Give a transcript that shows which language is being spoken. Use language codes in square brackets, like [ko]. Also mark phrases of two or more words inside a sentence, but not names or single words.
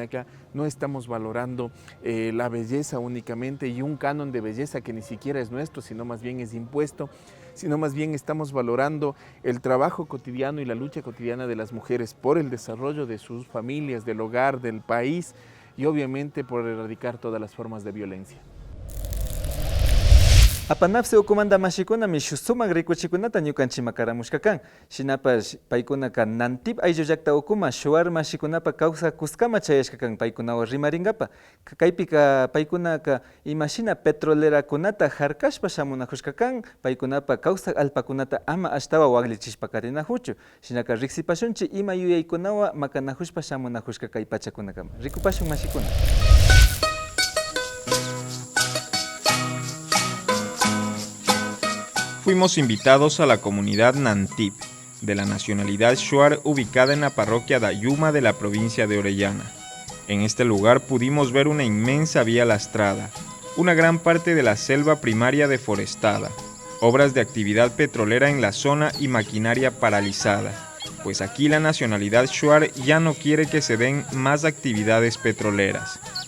[es] Acá no estamos valorando la belleza únicamente y un canon de belleza que ni siquiera es nuestro, sino más bien es impuesto, sino más bien estamos valorando el trabajo cotidiano y la lucha cotidiana de las mujeres por el desarrollo de sus familias, del hogar, del país, y obviamente por erradicar todas las formas de violencia. [qu] Apanapse ukumanda mashikuna mishusumak rikuchikunata ñukanchima karamushkakan. Shinapash paykunaka nantip ayllullakta ukuma shuar mashikunapa kawsa kuskama chayashkakan paykunawan rimaringapa. Kaypika paykunaka imashina petrolerakunata harkashpa shamunajushkakan, paykunapa kawsa alpakunata ama ashtawa waglichishpa karinajuchu. Shinaka riksipashunchi ima yuyaykunawa makanajushpa shamunajushka kay pachakunakama. Rikupashun mashikuna. [es] fuimos invitados a la comunidad Nantip, de la nacionalidad Shuar, ubicada en la parroquia Dayuma de la provincia de Orellana. En este lugar pudimos ver una inmensa vía lastrada, una gran parte de la selva primaria deforestada, obras de actividad petrolera en la zona y maquinaria paralizada, pues aquí la nacionalidad Shuar ya no quiere que se den más actividades petroleras.